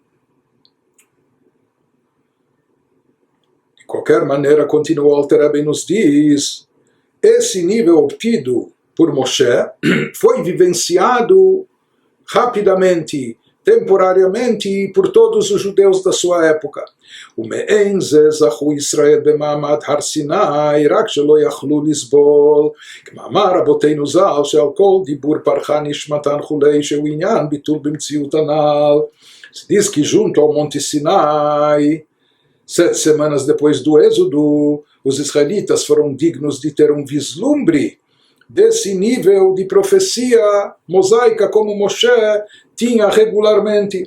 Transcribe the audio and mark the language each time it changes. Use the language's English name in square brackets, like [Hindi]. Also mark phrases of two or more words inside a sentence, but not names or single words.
[Portuguese] De qualquer maneira, continua o Alter Rebbe nos diz, esse nível obtido por Moshe foi vivenciado rapidamente, temporariamente, por todos os judeus da sua época. [Hebrew] ומעין זה זכו ישראל במעמד הר סיני, רק שלא יכלו לסבול, כמאמר רבותינו ז"ל, שעל כל דיבור פרחה נשמתן וכולי, שהוא עניין ביטול במציאות הנ"ל. [Portuguese] Se diz que junto ao Monte Sinai, 7 semanas depois do Êxodo, os israelitas foram dignos de ter um vislumbre desse nível de profecia mosaica como Moshe tinha regularmente.